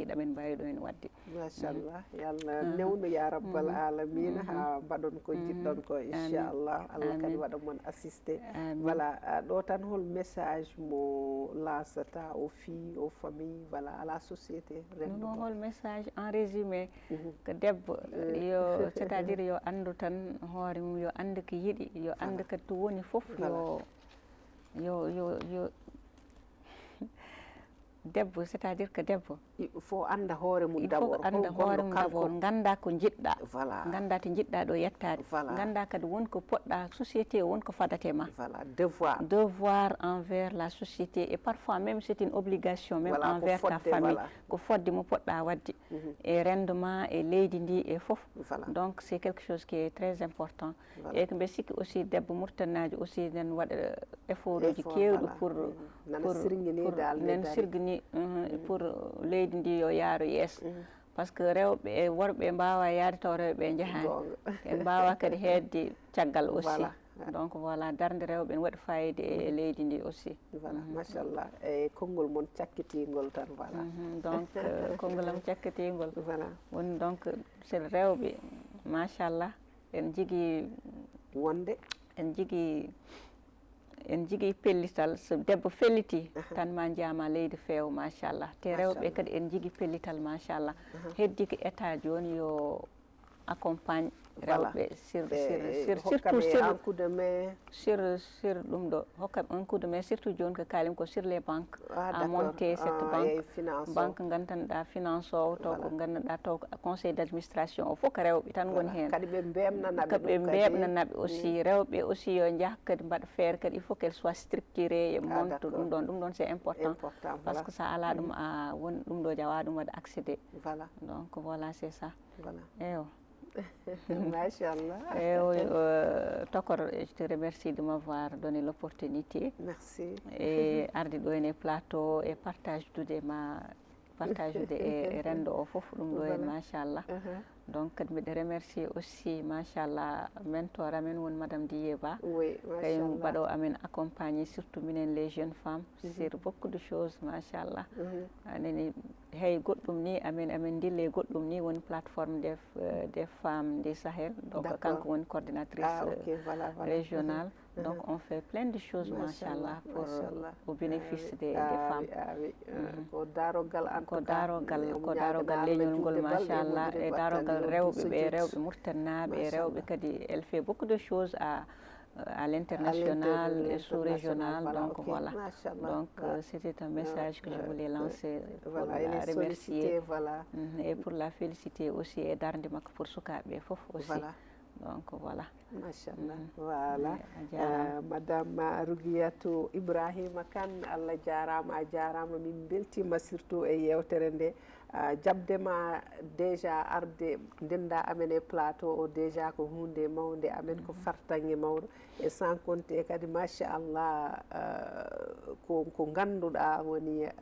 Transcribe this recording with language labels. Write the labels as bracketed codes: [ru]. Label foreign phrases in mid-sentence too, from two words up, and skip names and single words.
[ff] Machallah. Yalla newno [ar] ya rabbal alamin [ff] ha badon ko jiddon ko inshallah Allah kadi wada mon assister. [fr] Voilà, d'autant [ff] hol message mo lanceta [fr] aux filles, aux familles, voilà, à la société. Non, le message en résumé que [ff] debbo [fr] c'est-à-dire [ff] yo andu tan hoore mum yo ande ko yiɗi yo ande ko to woni fof yo debbo [fr] c'est-à-dire que [ff] debbo [fr] il faut [ff] anda hoore mum [fr] d'abord [ff] ganda ko jiɗɗa ganda to jiɗɗa ɗo yettade ganda kadi wonko poɗɗa société wonko fadate ma [fr] devoir envers la société et parfois même c'est une obligation même envers ta famille [ff] ko fodde mo poɗɗa wadde [fr] et rendement et [ff] leydi ndi et fof [fr] donc c'est quelque chose qui est très important et que [ff] mbe sikki aussi debbo murtanaji aussi nen waɗa effort uji kewɗi pour nen sirgini pour leydi ndi yo yaaru yeeso [fr] par ce que [ff] rewɓe e worɓe mbawa yaade taw rewɓe jahani e mbawa kadi hedde caggal [fr] aussi donc voilà [ff] darde rewɓe ne waɗi fayide e leydi ndi aussi voilà machallah e konngol mon cakkitingol tan voilà donc konngol am cakkitingol voilà woni donc sel rewɓe machallah en jigui wonde en jigui pellital so debbo felliti tan ma jiyama leydi feewa machallah te rewɓe kadi en jigui pellital machallah heddi ko état joni yo accompagne rewɓe sur ɗum ɗo hokkaɓe [fr] un coup de main [ff] surtout joni ko kalim ko [fr] sur les banques à monter cette banque [ff] gandanɗa finance o taw ko gandanɗa taw [fr] conseil d' administration [ff] o fof ko rewɓe tan goni hen kadi ɓe bemnanaɓe aussi rewɓe aussi yo jaah kadi mbaɗa feere kadi [fr] il faut qu'elle soit structurée [ff] e monte ɗum ɗon [fr] c'est important par ce que [ff] sa ala ɗum a woni ɗum ɗo jawa ɗum waɗa accédé [fr] donc voilà c'est ça [ff] eyo Machallah. [fr] Tokor, je te remercie de m'avoir donné l'opportunité. Merci. [ff] Et ardi ɗo ene plateau [fr] et partage de [ff] rendo o fof ɗum ɗo en machallah. Donc kadi mbiɗa [fr] remercier aussi [ff] machallah mentor amen woni madame Diyeba. [fr] Oui, machallah. [ff] Mbaɗo amen [fr] accompagner surtout minen les jeunes femmes sur beaucoup de choses machallah. [ff] Anani hey goɗɗum ni amen dille goɗɗum ni woni plateforme des femmes du Sahel. [fr] Donc kanko woni coordinatrice régionale. Donc on fait plein de choses machallah pour au bénéfice des femmes. [ff] Ko darogal [fr] en tout cas. [ff] Ko darogal leñol ngol machallah e darogal rewɓe murtannaɓe e rewɓe kadi [fr] elle fait beaucoup de choses à l'international et sous-régional, donc voilà. Donc c'était un message que je voulais lancer pour la remercier et pour la féliciter aussi et [ff] darde makko [fr] pour [ff] sukaɓe fof [fr] aussi. Donc voilà. Machallah. Voilà. [ff] Madame Rouguiatou Ibrahima Kane Allah jarama a jarama min beltima surtout e yewtere nde jabdema déjà arde ndenda amen e plateau o déjà ko hunde mawde amen ko fartange mawɗo [fr] et sans compter [ff] kadi machallah ko ganduɗa woni